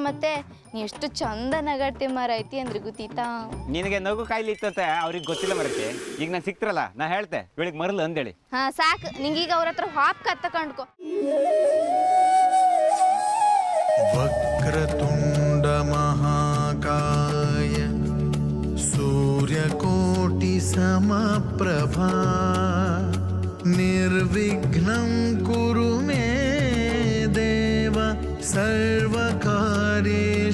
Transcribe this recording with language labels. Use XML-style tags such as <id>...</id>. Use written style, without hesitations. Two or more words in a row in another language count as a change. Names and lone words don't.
<kn>ಮತ್ತೆ ನೀ ಎಷ್ಟು ಚಂದ ನಗಾಡ್ತಿ ಮಾರ ಐತಿ ಅಂದ್ರೆ ಗೊತ್ತಿತ್ತಾ? ನಿನಗೆ ನಗು ಕಾಯಿಲೆ ಇತ್ತಂತೆ ಅವ್ರಿಗೆ ಗೊತ್ತಿಲ್ಲ ಮರಕ್ಕೆ. ಈಗ ನಾನು ಸಿಕ್ತ್ರಲ್ಲ, ನಾ ಹೇಳ್ತೆ ಬೆಳಿಗ್ಗೆ ಮರಲ್ಲ ಅಂದೇಳಿ. ಹಾ ಸಾಕ್, ನಿಂಗೀಗ ಅವ್ರ ಹತ್ರ ಹಾಪ್ ಕತ್ತ ಕಂಡ್ಕೊ.</kn> <sa>ವಕ್ರತುಂಡ ಮಹಾಕಾಯ ಸೂರ್ಯಕೋಟಿ ಸಮಪ್ರಭಾ ನಿರ್ವಿಘ್ನಂ ಕುರು ಮೇ ದೇವ ಸರ್ವಕಾರ್ಯೇ</sa>